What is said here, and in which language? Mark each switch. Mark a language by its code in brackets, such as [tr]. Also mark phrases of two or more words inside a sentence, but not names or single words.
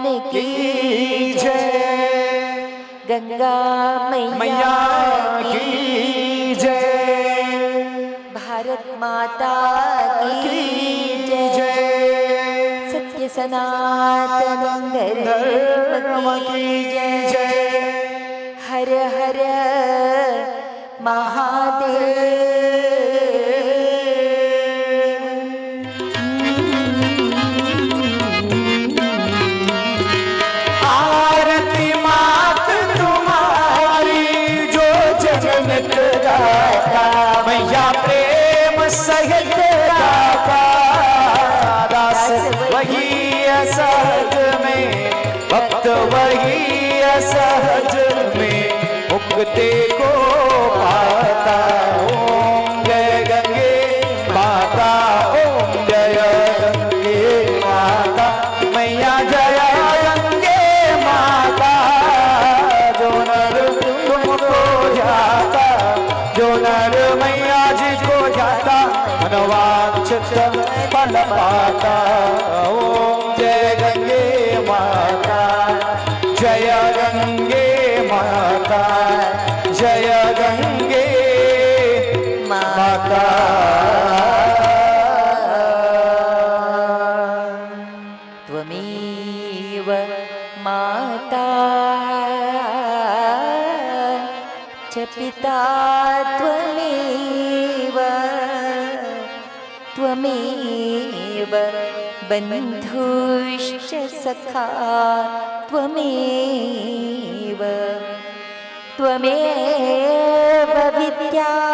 [hi] की जय गंगा मैया मैया की की जय भारत माता की की जय जय सत्य सनातन धर्म की जय हर हर महादेव आरती मात तुम्हारी जो जनक गाता मैया प्रेम सहित गाता दास वही असहज में भक्त वही असहज में मुक्ति को पाता ओम जय गंगे माता ओम जय गंगे माता मैया जय गंगे माता जो नर तुमको जाता जो नर मैया जी को जाता मनवांछित फल पाता ओम जय गंगे माता जय गंगे माता जय गंगे माता [sa] त्वमेव माता च पिता त्वमेव त्वमेव बन्धुश्च सखा त्वमेव त्वमेव विद्या